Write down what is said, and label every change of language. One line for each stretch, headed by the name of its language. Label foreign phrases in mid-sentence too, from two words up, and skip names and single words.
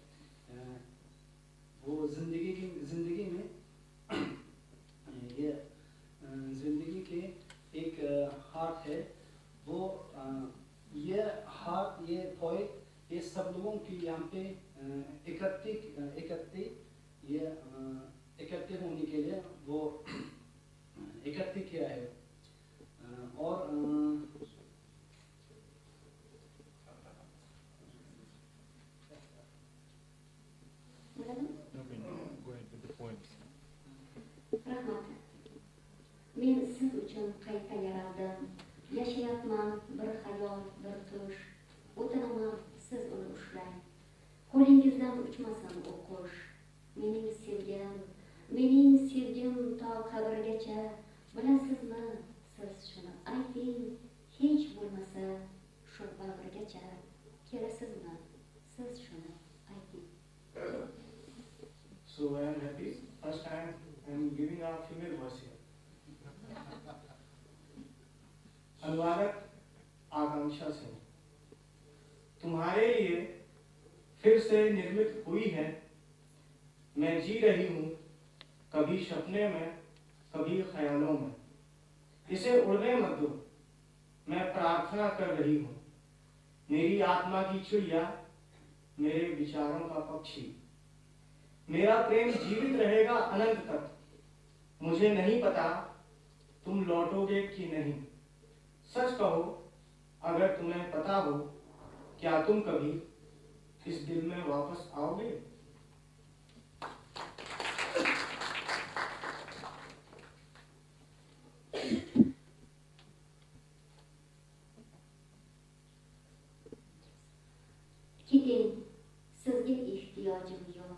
Hindi: वो ज़िंदगी में ये ज़िंदगी के एक हाथ है। वो ये हाथ, ये पोएट, ये सब लोगों की यहाँ पे इकट्ठे होने के लिए वो इकट्ठे किया है। और
Uzbek: Rahmat. Men siz uchun qayta yaraldim. Yashayapman bir xayol, bir tush. O'tiraman siz uni ushlang. Qo'lingizdan uchmasin u qush. Mening sevgim to qabrgacha. Bilasizmi, siz shuni ayting. Hech bo'lmasa shu bag'rigacha. Kelasizmi, siz shuni ayting.
English: So I am happy. First time I am giving a female voice here.
Hindi: अनुवादक आकांक्षा सिंह, तुम्हारे लिए फिर से निर्मित हुई है। मैं जी रही हूँ कभी सपने में, कभी ख्यालों में। इसे उड़ने मत दो, मैं प्रार्थना कर रही हूँ। मेरी आत्मा की चिड़िया, मेरे विचारों का पक्षी। मेरा प्रेम जीवित रहेगा अनंत तक। मुझे नहीं पता तुम लौटोगे कि नहीं। सच कहो, अगर तुम्हें पता हो, क्या तुम कभी इस दिल में वापस आओगे?
Uzbek: Keting, sizga ehtiyojim yo'q.